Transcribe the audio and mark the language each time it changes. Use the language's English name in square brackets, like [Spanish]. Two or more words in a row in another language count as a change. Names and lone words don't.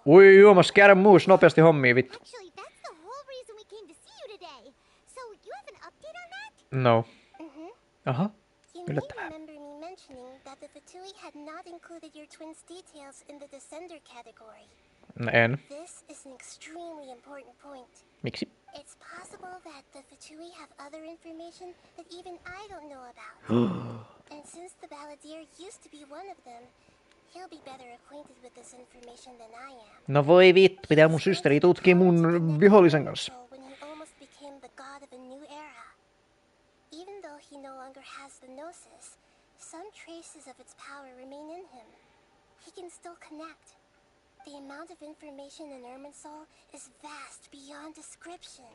[Finnish] Ui, juomas, käydä muus nopeasti hommiin, vittu. [English] Actually, that's the whole reason we came to see you today. So, you have an update on that? No. Mm-hmm. Aha. You may [Finnish] Yllättävää. [English] remember me mentioning that the Fatui had not included your twin's details in the descender category. [Finnish] En. [English] This is an extremely important point. [Finnish] Miksi? [English] It's possible that the Fatui have other information that even I don't know about. And since the balladeer used to be one of them, he'll be better acquainted with this information than I am. [Finnish] No voi vittu, pitää mun systeri tutkia mun vihollisen kanssa. [English] When he almost became the god of a new era. Even though he no longer has the gnosis, some traces of its power remain in him. He can still connect. The amount of information in Irminsul is vast beyond description.